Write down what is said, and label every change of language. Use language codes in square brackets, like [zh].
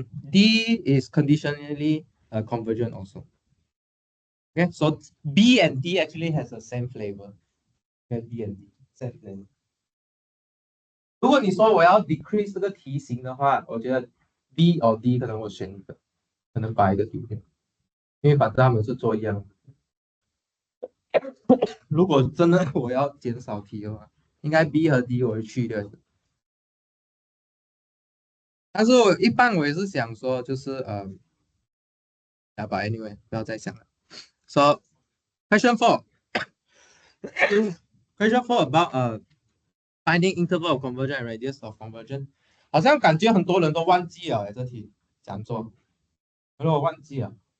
[en] D is conditionally convergent also. Okay, so B and D actually has the same flavor. Okay, B and D same flavor. [zh] 如果你说我要 decrease 这个题型的话，我觉得 B or D 可能我选一个，可能把一个丢掉，因为反正他们是做一样的。如果真的我要减少题的话，应该 B 和 D 我会去掉的。但是我一般我也是想说，就是 [en] but anyway [zh] 不要再想了。 [en] So question 4 question 4 about finding interval of convergence and radius of convergence， [zh] 好像感觉很多人都忘记了这题讲做，可是我忘记了。